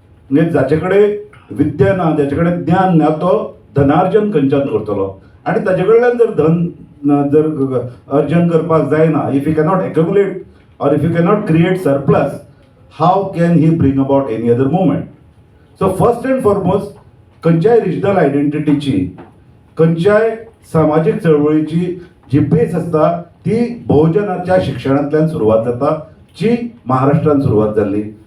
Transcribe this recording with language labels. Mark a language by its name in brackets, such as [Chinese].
[Konkani] म्हणजे जाचे कडेन विद्या ना, जाचे कडेन ज्ञान ना, तो धनार्जन खंयच्यान करतलो. आनी ताजे कडल्यान जर धन जर अर्जन करपाक जायना, [English] If you cannot accumulate or if you cannot create surplus, how can he bring about any other movement? So first and foremost, [Konkani] खंयच्याय रिजनल आयडेंटिटीची, खंयच्याय सामाजीक चळवळीची जी बेस आसता ती बहुजनाच्या शिक्षणांतल्यान सुरवात जाता, जी महाराष्ट्रान सुरवात जाल्ली.